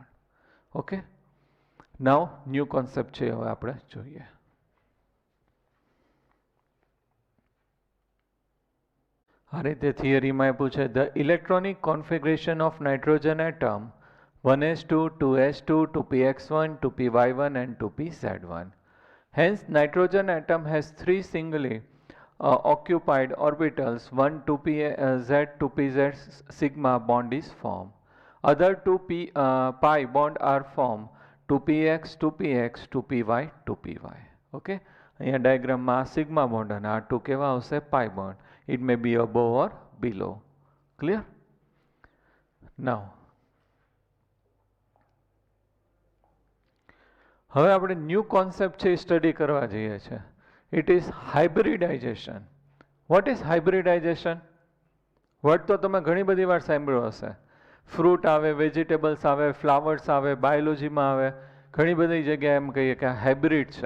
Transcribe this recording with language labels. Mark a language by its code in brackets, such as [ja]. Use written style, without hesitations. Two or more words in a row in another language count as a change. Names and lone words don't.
[en] okay, now new concept [gu] છે હવે આપણે જોઈએ. આ રીતે થિયરીમાં આપ્યું છે, [en] the electronic configuration of nitrogen atom 1s2, 2s2, 2px1, 2py1 and 2pz1. Hence, nitrogen atom has three singly occupied orbitals, 1 2pz, 2pz sigma bond is formed. Other 2pi bond are formed, 2px, 2px, 2py, 2py. Okay? [gu] અહીંયા ડાયાગ્રામમાં સિગ્મા બોન્ડ અને આ ટુ કેવા આવશે? [en] pi bond. It may be above or below. Clear? Now, [gu] હવે આપણે [en] new concept [gu] છે સ્ટડી કરવા જઈએ છીએ. [en] It is hybridization. What is hybridization? [gu] વર્ડ તો તમે ઘણી બધી વાર સાંભળ્યો હશે. ફ્રૂટ આવે, વેજીટેબલ્સ આવે, ફ્લાવર્સ આવે, બાયોલોજીમાં આવે, ઘણી બધી જગ્યાએ એમ કહીએ કે આ હાઇબ્રિડ છે.